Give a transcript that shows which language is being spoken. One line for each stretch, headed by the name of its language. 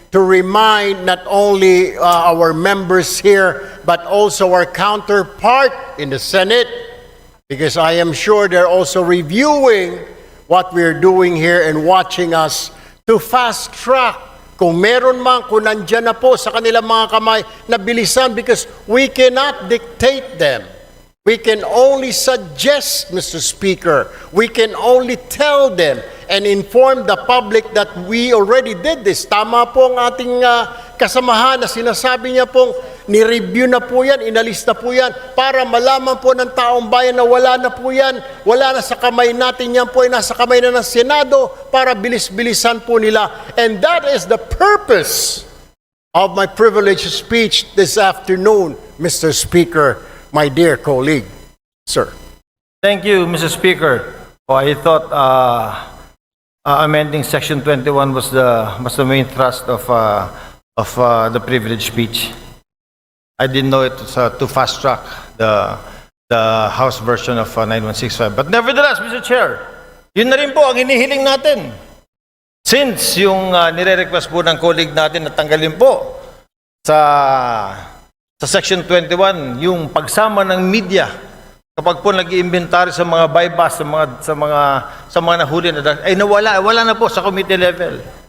English: to remind not only our members here, but also our counterpart in the Senate, because I am sure they're also reviewing what we're doing here and watching us to fast track.
Filipino: Kung meron man, kung nandyan na po sa kanilang mga kamay, na bilisan,
English: because we cannot dictate them. We can only suggest, Mr. Speaker. We can only tell them and inform the public that we already did this.
Filipino: Tama po ang ating kasamahan na sinasabi niya pong ni-review na po yan, inalis na po yan, para malaman po ng taong bayan na wala na po yan, wala na sa kamay natin yan po, ay nasa kamay na ng Senado para bilis-bilisan po nila.
English: And that is the purpose of my privileged speech this afternoon, Mr. Speaker, my dear colleague. Sir. Thank you, Mr. Speaker. Oh, I thought amending Section 21 was the main thrust of the privilege speech. I didn't know it was to fast track the House version of 9165. But nevertheless, Mr.
Filipino: Chair, yun na rin po ang hinihiling natin. Since yung nire-request po ng colleague natin na tanggalin po sa Section 21 yung pagsama ng media kapag po nag-iimbentary sa mga bypass sa mga nahuli na ay wala na po sa committee level.